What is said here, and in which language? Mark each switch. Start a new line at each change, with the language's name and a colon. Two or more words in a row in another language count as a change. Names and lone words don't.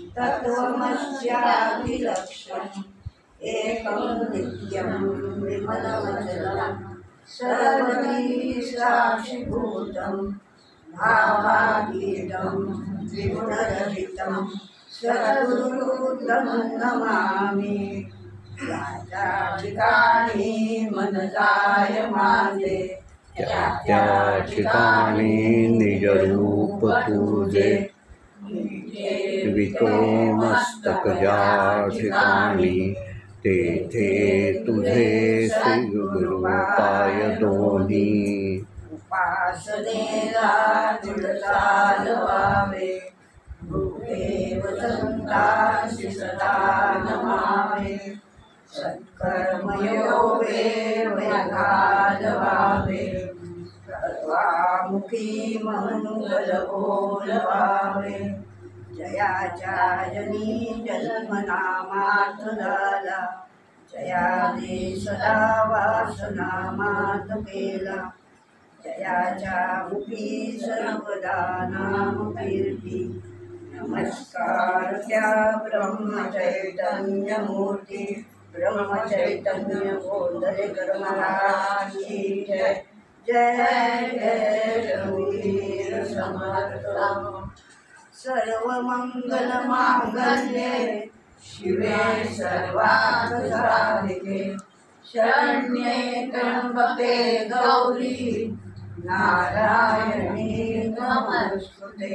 Sanskrit: तत्त्वमस्यादिलक्ष्यम् एकं नित्यं विमलमचलं सर्वदी साक्षिभूतं भावातीतं विगुणरहितं सद्गुरुं नमामि
Marathi: त्या ठिकाणी मन जाय माझे त्या ठिकाणी निजरूप तुझे वितो मस्तक ज्या ठिकाणी तेथे तुझे श्री गुरु पाय दोन्ही उपासनेला चालवावे गुरुदेव संतांशी सदा नमावे सत्कर्मयोगे घालवावे सर्वामुखी मनोबल बोलवावे जयाच्या जनी जन्मनामात झाला जयाने सदा वासनामात केला जयाच्या मुखी सर्वदा नाम कीर्ती नमस्कार त्या ब्रह्मचैतन्य मूर्ती ब्रह्मचैतन्य बोधलेकर महाराज की जय जय जय रघुवीर समर्थ
Sanskrit: सर्वमंगलमांगल्ये शिवे सर्वार्थसाधिके शरण्ये त्र्यंबके गौरी नारायणी नमोस्तुते